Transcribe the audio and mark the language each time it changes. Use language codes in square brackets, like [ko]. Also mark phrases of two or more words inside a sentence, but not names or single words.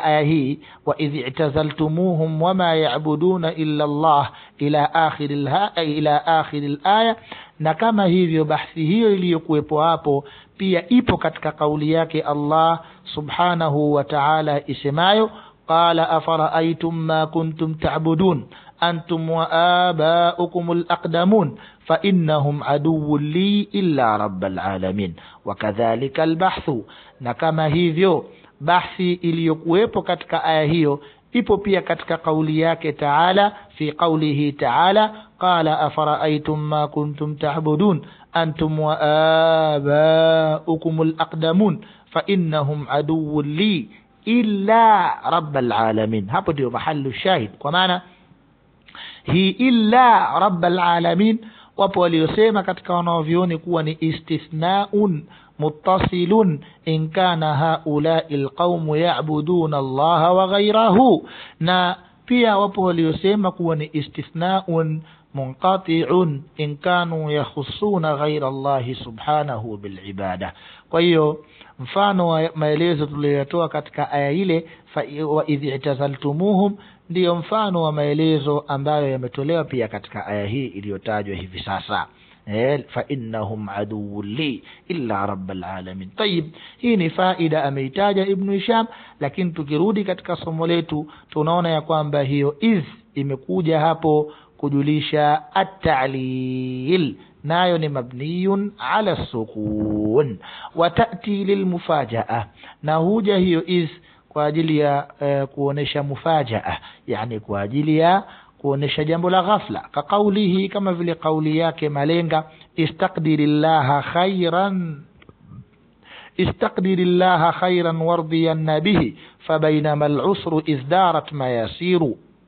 [sw] aya hii, [ar] وإذ اعتزلتموهم وما يعبدون إلا الله إلى آخر الآية, [sw] na kama hivyo bahthi hiyo iliyokuwepo hapo pia ipo katika kauli yake Allah [ar] سبحانه وتعالى [sw] isemayo, [ar] قال أفرأيتم ما كنتم تعبدون أنتم وآباؤكم الأقدمون فإنهم عدو لي إلا رب العالمين. وكذلك البحث, [sw] na kama hivyo bahthi iliyokuwepo katika aya hiyo ipo pia katika kauli yake Taala, [ar] في قوله تعالى قال أفرأيتم ما كنتم تعبدون أنتم وآباؤكم الأقدمون فإنهم عدو لي إلا رب العالمين. [sw] Hapo ndio [ar] محل الشاهد, [sw] kwa maana hii [ar] إلا رب العالمين [sw] wapo waliosema katika wanaovioni kuwa ni [ar] استثناء متصل إن كان هؤلاء القوم يعبدون الله وغيره, [sw] na pia wapo waliosema kuwa ni [ar] استثناء منقطع إن كانوا يخصون غير الله سبحانه بالعبادة. [sw] Kwa hiyo mfano wa maelezo tuliyotoa katika aya ile [ar] وإذ اعتزلتموهم [sw] ndio mfano wa maelezo ambayo yametolewa pia katika aya hii iliyotajwa hivi sasa, [ar] فإنهم عدو لي إلا رب العالمين. [sw] Tayib, hii ni faida ameitaja Ibn Hisham, lakini tukirudi katika somo letu tunaona ya kwamba hiyo iz imekuja hapo kujulisha at-ta'lil, nayo ni [ar] مبني على السكون وتأتي للمفاجأة, [sw] na huja hiyo iz kwa ajili ya kuonesha mufajaa, yani kwa ajili ya kuonesha jambo la ghafla. [ar] كقوله, [sw] kama vile kauli yake malenga, [ar] استقدر الله خيرا وارضين به فبينما العسر إذ دارت مياسير.